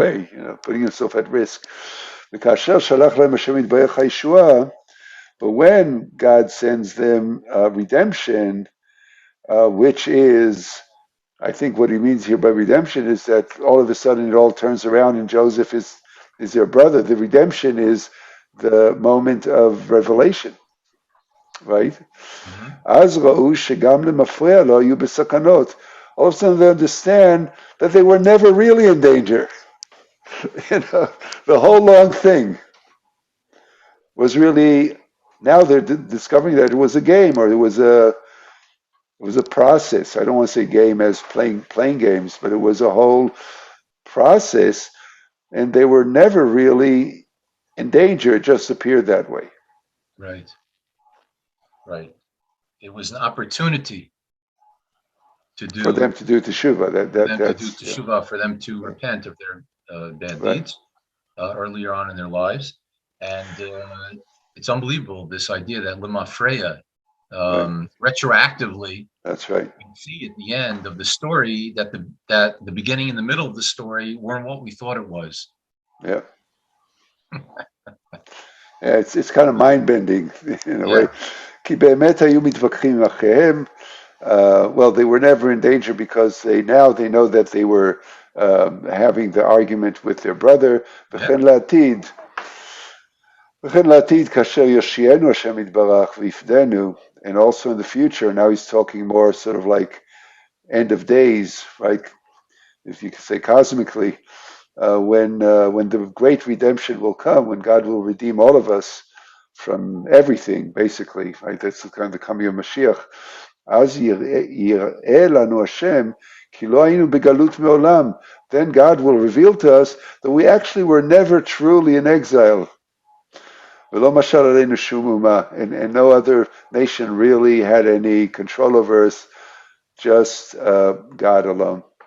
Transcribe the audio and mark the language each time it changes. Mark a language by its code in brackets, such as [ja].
[en] way, putting himself at risk. [he] וכאשר שלח להם השם יתברך הישועה, [en] but when God sends them redemption, which is, I think what he means here by redemption is that all of a sudden it all turns around and Joseph is their brother. The redemption is the moment of revelation, right? Mm-hmm. [he] אז ראו שגם למפרע לא היו בסכנות. [en] All of a sudden they understand that they were never really in danger. The whole long thing was really, now they're discovering that it was a game or it was a process. I don't want to say game as playing games, but it was a whole process, and they were never really in danger. It just appeared that way Right. Right. It was an opportunity to for them do to do teshuva. for them to do That's yeah, teshuvah, for them to yeah. repent of their bad Right. deeds earlier on in their lives, and it's unbelievable this idea that Lima Freya Right. retroactively That's right. we see at the end of the story that the beginning and the middle of the story weren't what we thought it was. Yeah. Yeah, it's kind of mind bending in a way. Yeah, [he] כי באמת היו מתווכחים עם אחיהם. [en] Well, they were never in danger because they know that they were having the argument with their brother. yeah, [he] וכן לעתיד כאשר יושיענו השם יתברך ויפדנו, [en] and also in the future. Now he's talking more sort of like end of days, right? If you could say cosmically, when the great redemption will come, when God will redeem all of us from everything, basically, right? That's the kind of the coming of Mashiach. [he] אז יראה לנו השם כי לא היינו בגלות מעולם. [en] Then God will reveal to us that we actually were never truly in exile. [he] ולא משל עלינו שום אומה. [en] And no other nation really had any control over us, just God alone.